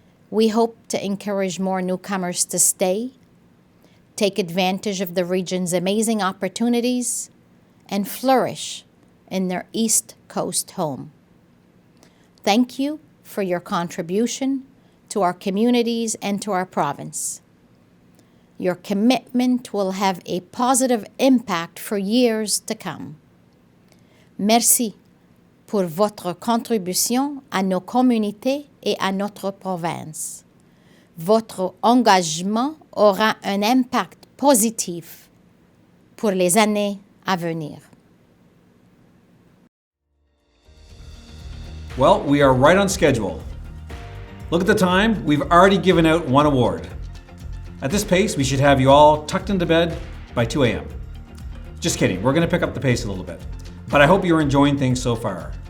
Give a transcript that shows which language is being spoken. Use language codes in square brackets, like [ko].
[en] We hope to encourage more newcomers to stay, take advantage of the region's amazing opportunities, and flourish in their East Coast home. Thank you for your contribution to our communities and to our province. Your commitment will have a positive impact for years to come. [fr] Merci pour votre contribution à nos communautés et à notre province. Votre engagement aura un impact positif pour les années à venir. [en] Well, we are right on schedule. Look at the time, we've already given out one award. At this pace, we should have you all tucked into bed by 2 a.m. Just kidding, we're gonna pick up the pace a little bit. But I hope you're enjoying things so far.